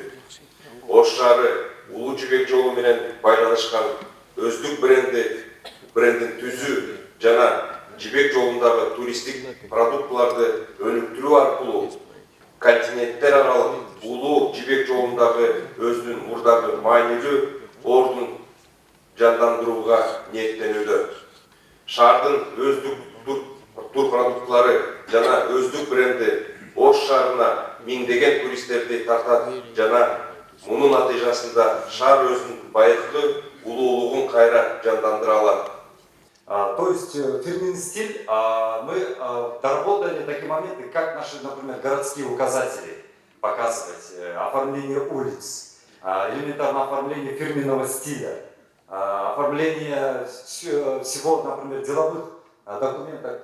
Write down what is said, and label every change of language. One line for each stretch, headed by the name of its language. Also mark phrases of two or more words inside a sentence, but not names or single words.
Kyrgyz: Ош шаары улуу жибек жолу менен байланышкан өздүк брендин түзүү жана жибек жолундагы туристтик продуктуларды өнүктүрүү аркылуу континенттер аралык улуу жибек жолундагы өзүнүн мурдагы маанилүү ордун жандандырууга ниеттенүүдө. Шаардын өздүк тур продуктулары жана өздүк бренди Ош шаарына миңдеген туристтерди тартат жана мунун натыйжасында шаар өзүнүн байыркы улуулугун кайра жандандыра алат.
Russian: То есть фирменный стиль мы доработали такие моменты, как наши, например, городские указатели показывать, оформление улиц, элементарное оформление фирменного стиля, оформление всего, например, деловых документов.